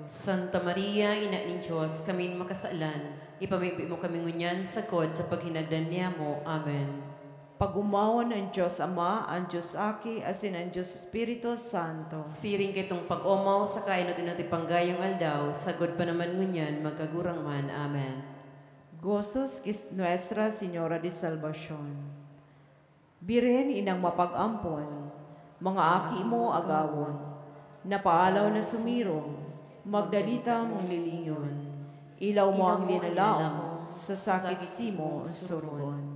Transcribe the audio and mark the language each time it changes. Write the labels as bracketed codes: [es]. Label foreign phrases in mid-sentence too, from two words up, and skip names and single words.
[bik] Santa Maria, ina ni Diyos, kami makasaalan, ipamibi mo kami ngunyan sagod sa paghinagdan niya mo. Amen. Pagumawon ang Diyos Ama, ang Diyos Aki, asin ang Diyos Espiritu Santo. Siring kitong pag-umaw sa kainot-inot ipanggayong aldaw, sagod pa naman ngunyan, magkagurang man. Amen. Gozos Nuestra Señora de Salvacion. Birhen inang mapag-ampon, mga aki mo agawon, napaalaw na sumirong, magdalita mong lilingon. Ilaw mo ang linalaong, sa sakit simo surugon.